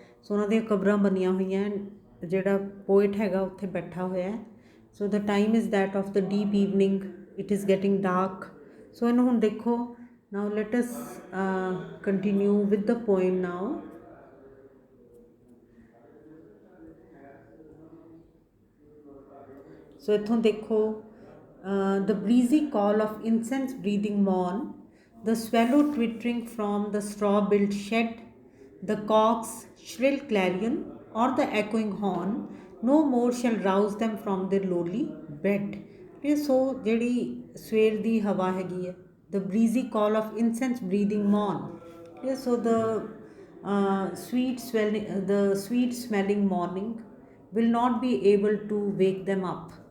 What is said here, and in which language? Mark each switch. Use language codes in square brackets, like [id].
[pa] So ਉਹਨਾਂ ਦੀਆਂ ਕਬਰਾਂ ਬਣੀਆਂ ਹੋਈਆਂ ਜਿਹੜਾ poet ਹੈਗਾ ਉੱਥੇ ਬੈਠਾ ਹੋਇਆ ਹੈ. [en] So the time is that of the deep evening, it is getting dark. So [pa] ਇਹਨੂੰ ਹੁਣ ਦੇਖੋ. [en] Now let us continue with the poem now. So [pa] ਇੱਥੋਂ ਦੇਖੋ [en] the breezy call of incense breathing morn, the swallow twittering from the straw-built shed, the cock's shrill clarion or the echoing horn, no more shall rouse them from their lowly bed. [pa] ਇਹ ਸੋ ਜਿਹੜੀ ਸਵੇਰ ਦੀ ਹਵਾ ਹੈਗੀ ਹੈ [en] the breezy call of incense breathing morn. So the sweet smelling morning will not be able to wake them up.